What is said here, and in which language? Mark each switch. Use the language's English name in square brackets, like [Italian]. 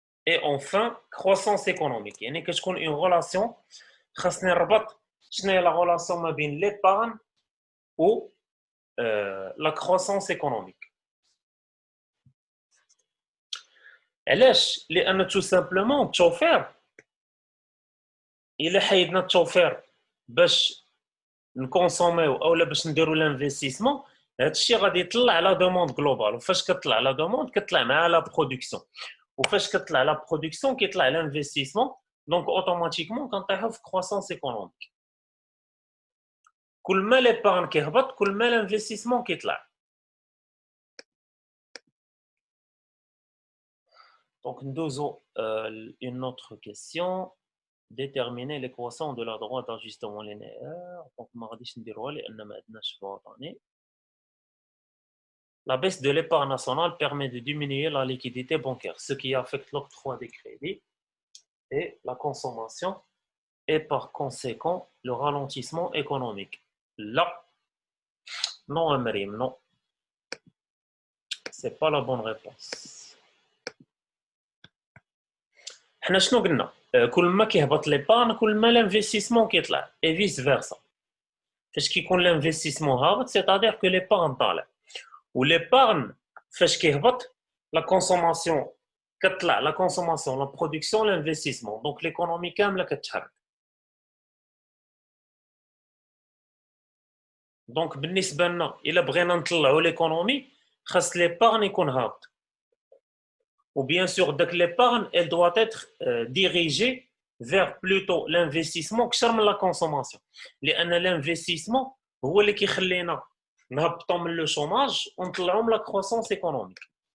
[French] Et enfin, croissance économique. [Arabic] يعني كتكون [French] une relation [Arabic] خاصني نربط شنو هي la relation ما بين l'épargne و la croissance économique. علاش؟ لأن [French] tout simplement [Arabic] التوفير إلا حيدنا التوفير باش نكونسوميو اولا باش نديرو لانفستيسمون، هادشي غادي يطلع على دوموند جلوبال، وفاش كطلع على دوموند كطلع مع لا برودكسيون، وفاش كطلع لا برودكسيون كيطلع لانفستيسمون، دونك اوتوماتيكمون كنطيحو في كرواسونس ايكونوميك. كل ما ليبارن كيهبط كل ما لانفستيسمون كيطلع. دونك ندوزو [French] une autre question. Déterminer l'équation de la droite d'ajustement linéaire. [Arabic] Donc ما غاديش نديروها لان ما عندناش في وطني. [French] La baisse de l'épargne nationale permet de diminuer la liquidité bancaire, ce qui affecte l'octroi des crédits et la consommation, et par conséquent le ralentissement économique. Là, non, Amrim, non. C'est pas la bonne réponse. [Arabic] حنا شنو قلنا؟ كل ما كيهبط ليبارن كل ما l'investissement كيطلع [French] et vice versa. [Arabic] فاش كيكون l'investissement هابط [French] c'est-à-dire que l'épargne [Arabic] طالع. و l'épargne فاش كيهبط la consommation كتطلع، la consommation la production l'investissement، donc l'économie كامله كتحرك. دونك بالنسبه لنا الا بغينا نطلعوا l'économie خاص l'épargne يكون هابط. [French] Ou bien sûr, l'épargne, elle doit être dirigée vers plutôt l'investissement que la consommation. L'investissement, c'est ce qui fait que le chômage et la croissance économique.